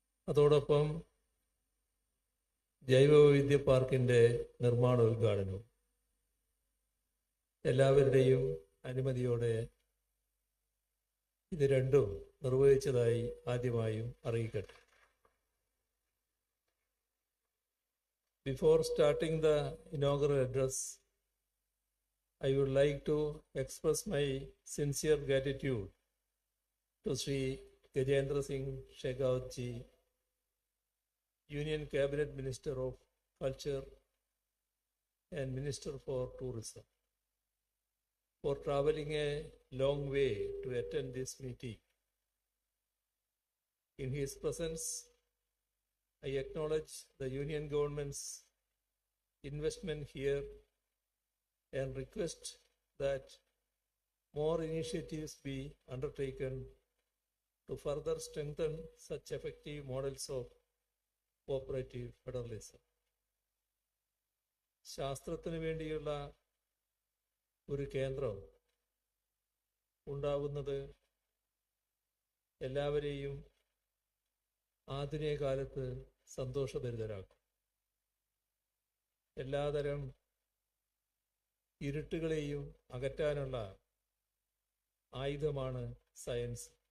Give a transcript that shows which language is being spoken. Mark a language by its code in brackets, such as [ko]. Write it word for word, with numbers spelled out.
[ml] അതോടൊപ്പം ജൈവവൈവിധ്യ പാർക്കിൻ്റെ നിർമ്മാണ ഉദ്ഘാടനവും എല്ലാവരുടെയും അനുമതിയോടെ ഇത് രണ്ടും നിർവഹിച്ചതായി ആദ്യമായും അറിയിക്കട്ടെ. [en] Before starting the inaugural address, I would like to express my sincere gratitude to Sri Gajendra Singh Shekhawat Ji, Union Cabinet Minister of Culture and Minister for Tourism, for traveling a long way to attend this meeting. In his presence, I acknowledge the Union Government's investment here and request that more initiatives be undertaken to further strengthen such effective models of cooperative federalism. [ml] ശാസ്ത്രത്തിന് വേണ്ടിയുള്ള ഒരു കേന്ദ്രം ഉണ്ടാവുന്നത് എല്ലാവരെയും ആധുനിക കാലത്ത് സന്തോഷഭരിതരാക്കും, എല്ലാതരം ഇരുട്ടുകളെയും അകറ്റാനുള്ള ആയുധമാണ് സയൻസ്.